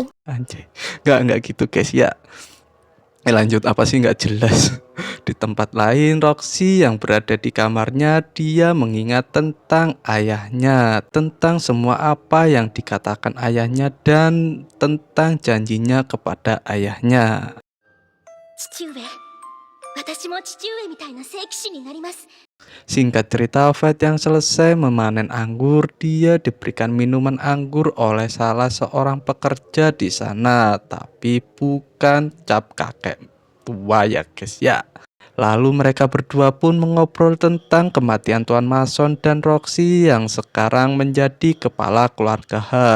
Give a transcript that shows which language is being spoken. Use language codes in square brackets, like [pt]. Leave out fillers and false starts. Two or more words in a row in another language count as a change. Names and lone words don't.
[id] anjay, nggak gitu guys ya. Lanjut apa sih nggak jelas. Di tempat lain Roxy yang berada di kamarnya, dia mengingat tentang ayahnya, tentang semua apa yang dikatakan ayahnya dan tentang janjinya kepada ayahnya. [ja] 父上、私も父上みたいな聖騎士になります。 [id] Singkat cerita, Fate yang selesai memanen anggur, dia diberikan minuman anggur oleh salah seorang pekerja di sana, tapi bukan cap kakek tua ya guys ya. Lalu mereka berdua pun mengobrol tentang kematian Tuan Mason dan Roxy yang sekarang menjadi kepala keluarga Hart.